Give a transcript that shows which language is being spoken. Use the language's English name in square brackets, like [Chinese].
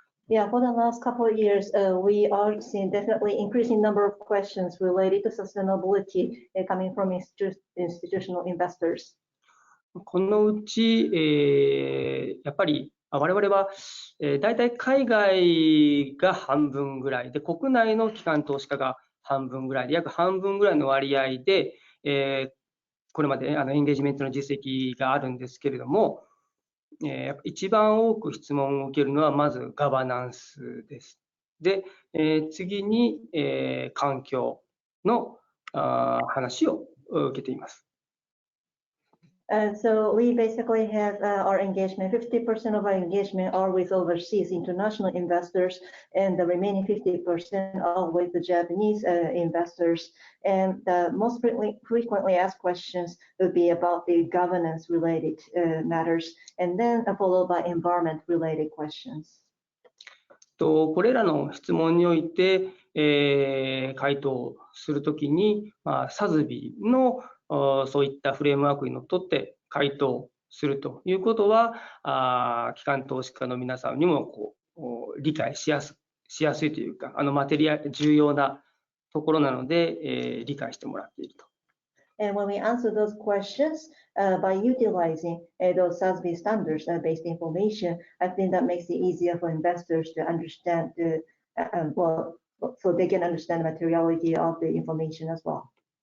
[English] Yeah, for the last couple of years, we are seeing definitely increasing number of questions related to sustainability coming from institutional investors. [Japanese] このうち、やっぱり我々は、大体海外が半分ぐらいで、国内の機関投資家が半分ぐらいで、約半分ぐらいの割合で、これまでエンゲージメントの実績があるんですけれども、一番多く質問を受けるのはまずガバナンスです。で、次に、環境の話を受けています。 [English] So we basically have our engagement, 50% of our engagement are with overseas international investors, and the remaining 50% are with the Japanese investors. And the most frequently asked questions would be about the governance related matters, and then followed by environment related questions. [Japanese] これらの質問において、回答するときに、SASB のそういったフレームワークにのっとって回答するということは、機関投資家の皆さんにも理解しやすいというか、重要なところなので、理解してもらっていると。 [English] And when we answer those questions by utilizing those SASV standards based information, I think that makes it easier for investors to understand so they can understand the materiality of the information as well.